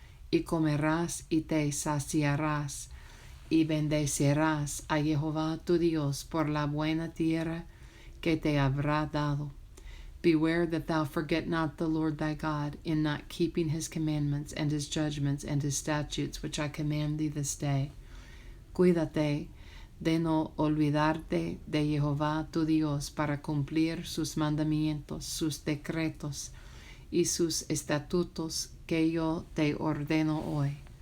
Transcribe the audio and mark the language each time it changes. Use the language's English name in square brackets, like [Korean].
[Spanish] Y comerás y te saciarás, y bendecirás a Jehová tu Dios por la buena tierra que te habrá dado. [English] Beware that thou forget not the Lord thy God in not keeping his commandments and his judgments and his statutes which I command thee this day. [Spanish] Cuídate de no olvidarte de Jehová tu Dios para cumplir sus mandamientos, sus decretos y sus estatutos que yo te ordeno hoy.